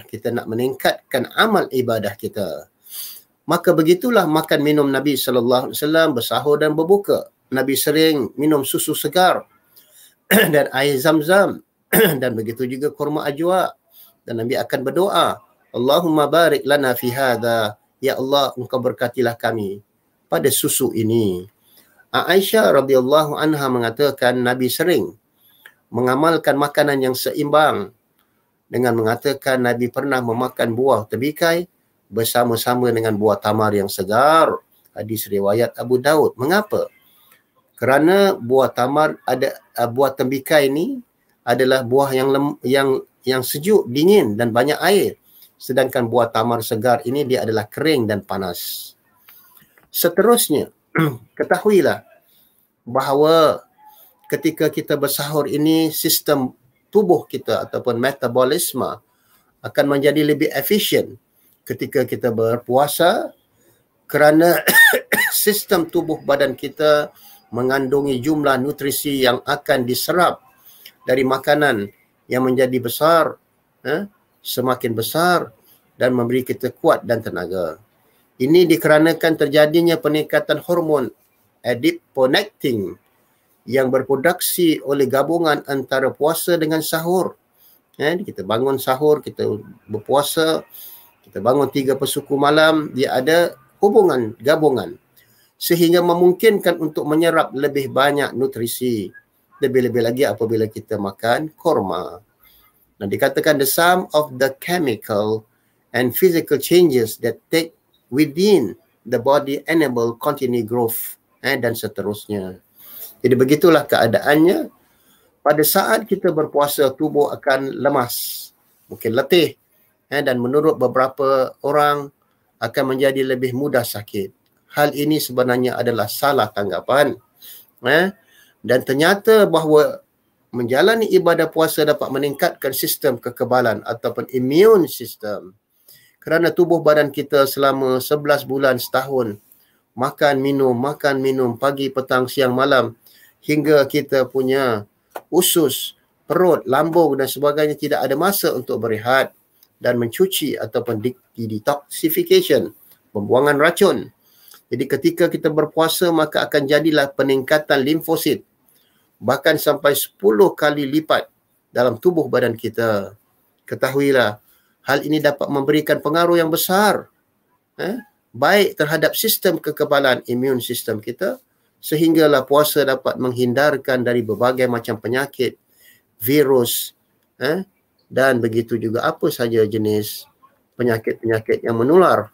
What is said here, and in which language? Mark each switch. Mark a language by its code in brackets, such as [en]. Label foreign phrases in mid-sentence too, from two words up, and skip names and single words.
[ms] Kita nak meningkatkan amal ibadah kita. Maka begitulah makan minum Nabi SAW bersahur dan berbuka. Nabi sering minum susu segar dan air zam-zam dan begitu juga kurma ajwa. Dan Nabi akan berdoa, [ar] اللهم بارك لنا في هذا. [ms] Ya Allah, engkau berkatilah kami pada susu ini. Aisyah radhiyallahu anha mengatakan Nabi sering mengamalkan makanan yang seimbang dengan mengatakan Nabi pernah memakan buah tebikai bersama-sama dengan buah tamar yang segar. Hadis riwayat Abu Daud. Mengapa? Kerana buah tamar buah tembikai ini adalah buah yang sejuk, dingin dan banyak air. Sedangkan buah tamar segar ini dia adalah kering dan panas. Seterusnya, ketahuilah bahawa ketika kita bersahur ini, sistem tubuh kita ataupun metabolisme akan menjadi lebih efisien ketika kita berpuasa kerana sistem tubuh badan kita mengandungi jumlah nutrisi yang akan diserap dari makanan yang menjadi besar, semakin besar dan memberi kita kuat dan tenaga. Ini dikarenakan terjadinya peningkatan hormon adiponectin yang berproduksi oleh gabungan antara puasa dengan sahur. Kita bangun sahur, kita berpuasa, kita bangun 3 suku malam, dia ada hubungan, gabungan, sehingga memungkinkan untuk menyerap lebih banyak nutrisi. Lebih-lebih lagi apabila kita makan korma. Dan dikatakan [en] the sum of the chemical and physical changes that take within the body enable continued growth, [ms] dan seterusnya. Jadi begitulah keadaannya. Pada saat kita berpuasa, tubuh akan lemas, mungkin letih, dan menurut beberapa orang akan menjadi lebih mudah sakit. Hal ini sebenarnya adalah salah tanggapan. Dan ternyata bahawa menjalani ibadah puasa dapat meningkatkan sistem kekebalan ataupun [en] immune system. [ms] Kerana tubuh badan kita selama 11 bulan setahun makan minum pagi, petang, siang, malam, hingga kita punya usus, perut, lambung dan sebagainya tidak ada masa untuk berehat dan mencuci ataupun detoxification, pembuangan racun. Jadi ketika kita berpuasa, maka akan jadilah peningkatan limfosit bahkan sampai 10 kali lipat dalam tubuh badan kita. Ketahuilah, hal ini dapat memberikan pengaruh yang besar baik terhadap sistem kekebalan [en] immune system [ms] kita, sehinggalah puasa dapat menghindarkan dari berbagai macam penyakit, virus, dan begitu juga apa saja jenis penyakit-penyakit yang menular.